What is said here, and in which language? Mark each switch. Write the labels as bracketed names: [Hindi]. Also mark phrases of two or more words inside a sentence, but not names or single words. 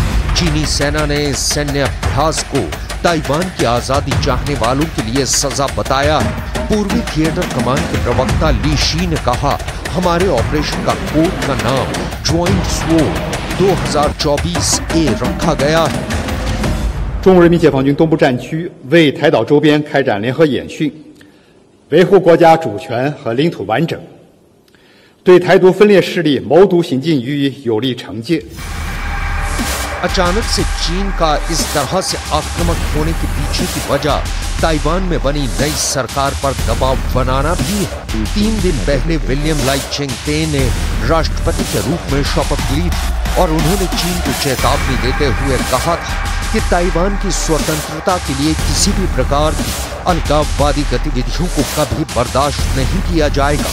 [Hindi] चीनी सेना ने इस सैन्य अभ्यास को ताइवान की आजादी चाहने वालों के लिए सजा बताया है। पूर्वी थिएटर कमांड के प्रवक्ता ली शी ने कहा, हमारे ऑपरेशन का कोड का नाम ज्वाइंट स्वॉर्ड 2024A रखा गया है। [Chinese] 中国人民解放军东部战区为台岛周边开展联合演训，维护国家主权和领土完整，对台独分裂势力谋独行径予以有力惩戒。 [Hindi] अचानक से चीन का इस तरह से आक्रामक होने के पीछे की वजह ताइवान में बनी नई सरकार पर दबाव बनाना भी है। 3 दिन पहले विलियम लाइचिंग ते ने राष्ट्रपति के रूप में शपथ ली थी और उन्होंने चीन को चेतावनी देते हुए कहा था कि ताइवान की स्वतंत्रता के लिए किसी भी प्रकार की अलगाववादी गतिविधियों को कभी बर्दाश्त नहीं किया जाएगा।